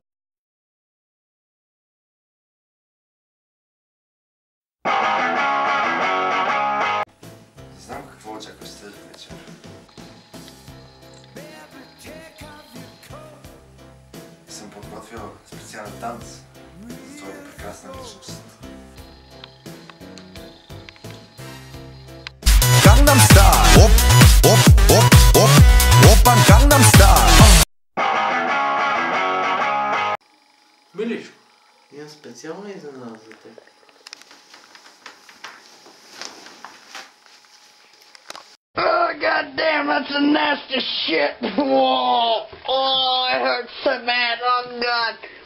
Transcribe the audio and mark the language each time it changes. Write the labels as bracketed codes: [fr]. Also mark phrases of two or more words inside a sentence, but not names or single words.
[bg] Знам какво очакваш тази вечер. Съм подготвил специален танц за твоята прекрасна личност. Gangnam Style. [ko] 옵, 옵, 옵, 옵, 오빤 강남스타일. [bg] Милишко. Имам специална изненада за теб. [en] Oh, goddamn, that's a nasty shit. Whoa. Oh, it hurts so bad. Oh, God.